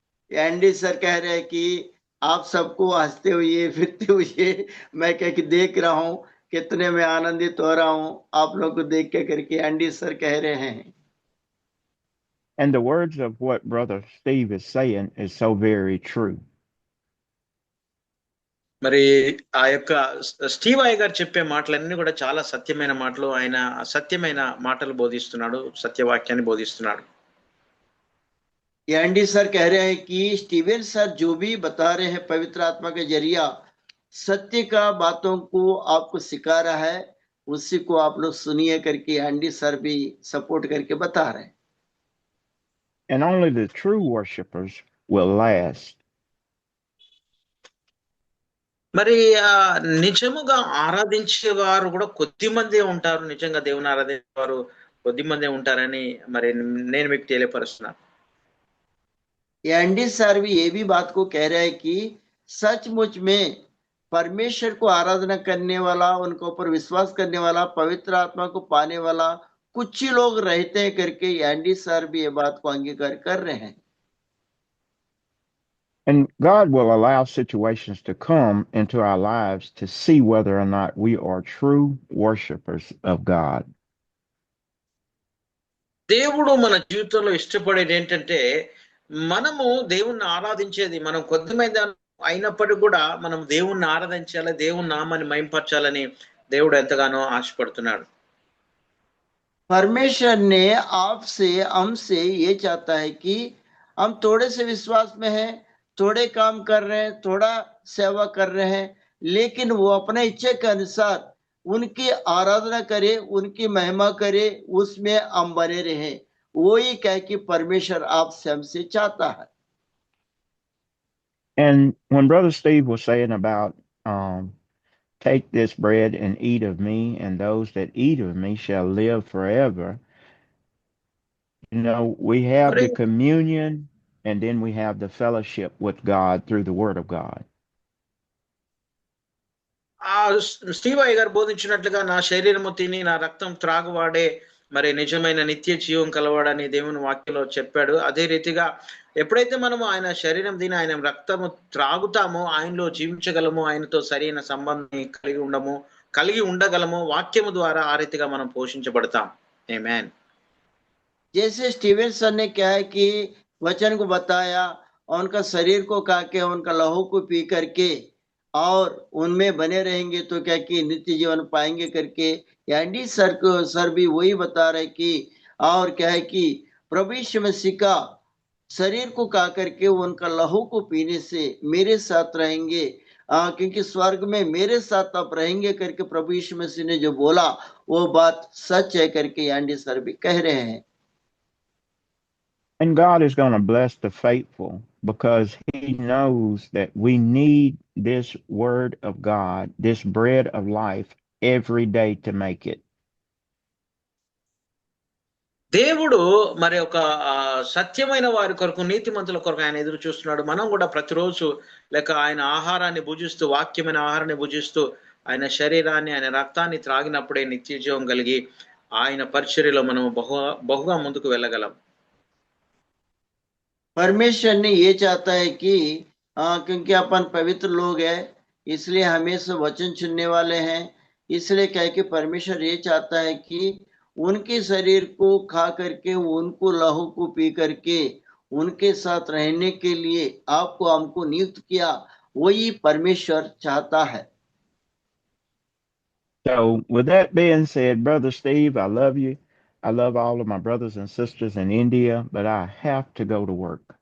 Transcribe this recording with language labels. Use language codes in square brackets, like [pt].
[hi] Andy sir कह रहे हैं कि आप सबको हंसते हुए फिरते हुए मैं क्या कि देख रहा हूँ, कितने में आनंदित हो रहा हूँ आप लोग को देख के करके एंडी सर कह रहे हैं. [en] And the words of what Brother Steve is saying is so very true. [te] మరి ఆ యొక్క స్టీవ్ అయ్య గారు చెప్పే మాటలన్నీ కూడా చాలా సత్యమైన మాటలు. ఆయన సత్యమైన మాటలు బోధిస్తున్నాడు, సత్యవాక్యాన్ని బోధిస్తున్నాడు. [hi] एंडी सर कह रहे हैं कि स्टीवन सर जो भी बता रहे हैं पवित्र आत्मा के जरिया सत्य का बातों को आपको सिखा रहा है, उसी को आप लोग सुनिए करके एंडी सर भी सपोर्ट करके बता रहे हैं. [en] And only the true worshipers will last. [te] మరి నిజముగా ఆరాధించేవారు కూడా కొద్ది మందే ఉంటారు. నిజంగా దేవుని ఆరాధించేవారు కొద్ది మందే ఉంటారని మరి నేను మీకు తెలియపరుస్తున్నాను. [hi] एंडी सर भी ये भी बात को कह रहे हैं कि सचमुच में परमेश्वर को आराधना करने वाला, उनके ऊपर विश्वास करने वाला, पवित्र आत्मा को पाने वाला कुछ ही लोग रहते हैं करके एंडी सर भी ये बात को अंगीकार कर रहे हैं. [en] And God will allow situations to come into our lives to see whether or not we are true worshipers of God. [te] దేవుడు మన జీవితంలో ఇష్టపడేది ఏంటంటే మనము దేవుణ్ణి ఆరాధించేది మనం కొద్ది మంది అయినప్పటికీ కూడా మనం దేవుణ్ణి ఆరాధించాలి, దేవుని నామాన్ని మహింపరచాలని దేవుడు ఎంతగానో ఆశపడుతున్నాడు. [hi] परमेश्वर ने आपसे हमसे ये चाहता है कि हम थोड़े से विश्वास में हैं, थोड़े काम कर रहे हैं, थोड़ा सेवा कर रहे हैं, लेकिन वो अपने इच्छा के अनुसार उनकी आराधना करे, उनकी महिमा करे, उसमें हम बने रहे. वही कह कि परमेश्वर आपसे हमसे चाहता है. [en] And when Brother Steve was saying about take this bread and eat of me, and those that eat of me shall live forever, you know, we have the communion, and then we have the fellowship with God through the Word of God. [te] Steve అయ్య గారు బోధించినట్లుగా నా శరీరము తిని నా రక్తం త్రాగువాడే మరి నిజమైన నిత్య జీవం కలవాడని దేవుని వాక్యంలో చెప్పాడు. అదే రీతిగా ఎప్పుడైతే మనము ఆయన శరీరం తిని ఆయన రక్తము త్రాగుతామో ఆయనలో జీవించగలము, ఆయనతో సరైన సంబంధం కలిగి ఉండగలము. వాక్యము ద్వారా ఆ రీతిగా మనం పోషించబడతాం. ఆమేన్. [hi] जैसे स्टीवन सर ने क्या है कि वचन को बताया और उनका शरीर को खा के उनका लहू को पी करके और उनमें बने रहेंगे तो क्या कि नित्य जीवन पाएंगे करके एंडी सर भी वही बता रहे कि और क्या है कि प्रभु यीशु मसीह का शरीर को खा करके उनका लहू को पीने से मेरे साथ रहेंगे, क्योंकि स्वर्ग में मेरे साथ आप रहेंगे करके प्रभु यीशु मसीह ने जो बोला वो बात सच है करके एंडी सर भी कह रहे हैं. [en] And God is going to bless the faithful because he knows that we need this word of God, this bread of life every day to make it. [te] దేవుడు మరి ఒక సత్యమైన వారి కొరకు, నీతిమంతుల కొరకు ఆయన ఎదురు చూస్తున్నాడు. మనం కూడా ప్రతిరోజు లేక ఆయన ఆహారాన్ని భుజిస్తూ, వాక్యమైన ఆహారాన్ని భుజిస్తూ, ఆయన శరీరాన్ని ఆయన రక్తాన్ని త్రాగినప్పుడే నిత్య జీవం కలిగి ఆయన పరిచర్యలో మనం బహుగా ముందుకు వెళ్ళగలం. [hi] परमेश्वर ने ये चाहता है कि क्योंकि अपन पवित्र लोग हैं इसलिए हमेशा वचन सुनने वाले हैं, इसलिए क्या है कि परमेश्वर ये चाहता है कि उनके शरीर को खा करके उनको लहू को पी करके उनके साथ रहने के लिए आपको हमको नियुक्त किया, वही परमेश्वर चाहता है. [en] So with that being said, Brother Steve, I love you. I love all of my brothers and sisters in India, but I have to go to work.